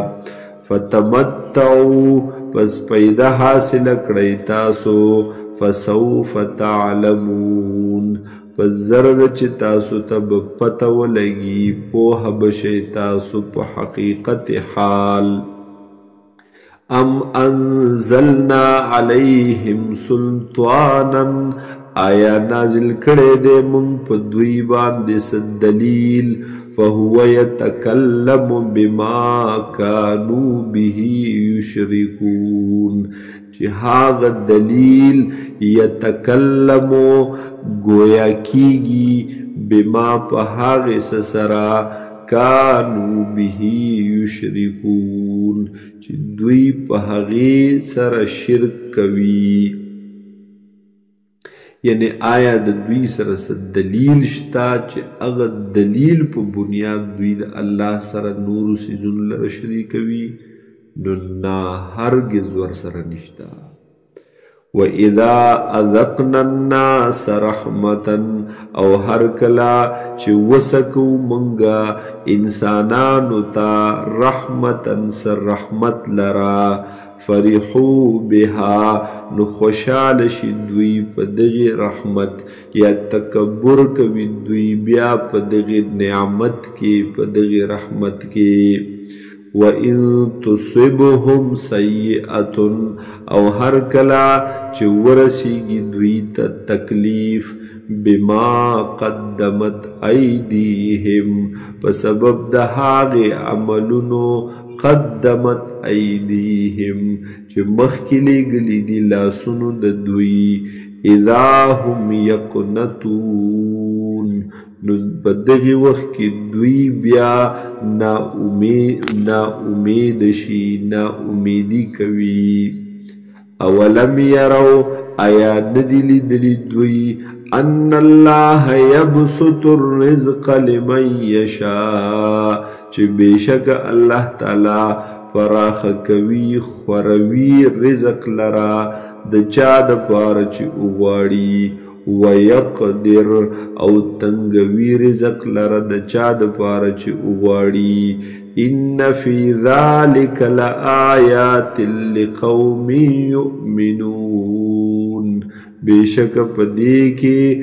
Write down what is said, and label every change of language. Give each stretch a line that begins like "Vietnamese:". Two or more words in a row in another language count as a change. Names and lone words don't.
Pashto: فتمتعوا پس پیدا حاصله کړئ تاسو
Arabic: فسوف تعلمون
Pashto: پس زرد چې تاسو ته به پته ولګي پوهه به شئ تاسو په حقیقت حال
Arabic: ام انزلنا علیهم سلطانا
Pashto: آیا نازل کړی دی موږ په دوی باندې څه دلیل
Arabic: فهو یتکلم بما کانوا به یشرکون
Pashto: چې هغه دلیل یتکلمو گویا کیږي بما په هغې څه سره
Arabic: کانو به یشرکون
Pashto: چې دوی په هغې سره شرک کوي یعنی آیا د دوی سره څه دلیل شته چې هغه دلیل په بنیاد دوی د الله سره نورو څیزونو لره شریکوي نو نه هرګز ورسره نشته
Arabic: وَإِذَا أَذَقْنَا النَّاسَ رَحْمَةً
Pashto: او هر کلا چې وسکو منګه انسانانو ته رحمتن سر رحمت لرا
Arabic: فرحوا بها
Pashto: نو خوشحال شي دوی په دغه رحمت یا تکبر کوي دوی بیا په دغه نعمت کې په دغه رحمت کې
Arabic: وَإِن تُصِبْهُمْ سَيِّئَةٌ
Pashto: او هر کلا چې ورسیږي دوی ته تکلیف
Arabic: بما قدمت ایدیهم
Pashto: په سبب د هغې عملونو
Arabic: قدمت ایدیهم
Pashto: چې مخکې لیږلي دي لاسونو د دوی
Arabic: اذا هم یقنطون
Pashto: نو په دغه وخت کې دوی بیا نا امید شي نا امیدي کوي
Arabic: اولم يروا
Pashto: آیا ندی لیدلی دوی
Arabic: ان الله یبسط الرزق لمن یشاء
Pashto: چې بشک الله تعالی فراخ کوي خوروي رزق لرا د چا د پاره چې وغواړي ويقدر او تنگوي رزق لره د چا د پاره چې وغواړي
Arabic: ان فی ذلک لآیات لقوم یؤمنون
Pashto: بشک په دې کې